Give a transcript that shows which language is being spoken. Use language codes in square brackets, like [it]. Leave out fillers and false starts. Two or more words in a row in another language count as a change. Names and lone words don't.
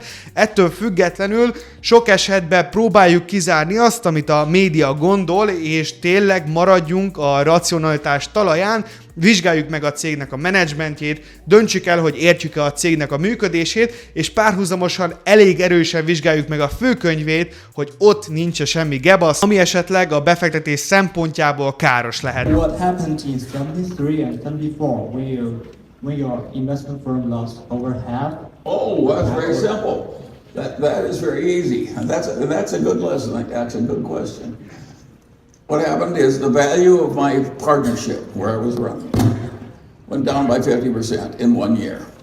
[hu] Ettől függetlenül sok esetben próbáljuk kizárni azt, amit a média gondol, és tényleg maradjunk a racionalitás talaján, vizsgáljuk meg a cégnek a menedzsmentjét, döntsük el, hogy értjük-e a cégnek a működését, és párhuzamosan elég erősen vizsgáljuk meg a főkönyvét, hogy ott nincs semmi gebasz, ami esetleg a befektetés szempontjából káros lehet. [en] What happened in 73 and 74 when your investment firm lost over half? Oh, that's very simple. That is very easy, and that's a good lesson. That's a good question. What happened is the value of my partnership, where I was running, went down by 50% in 1 year.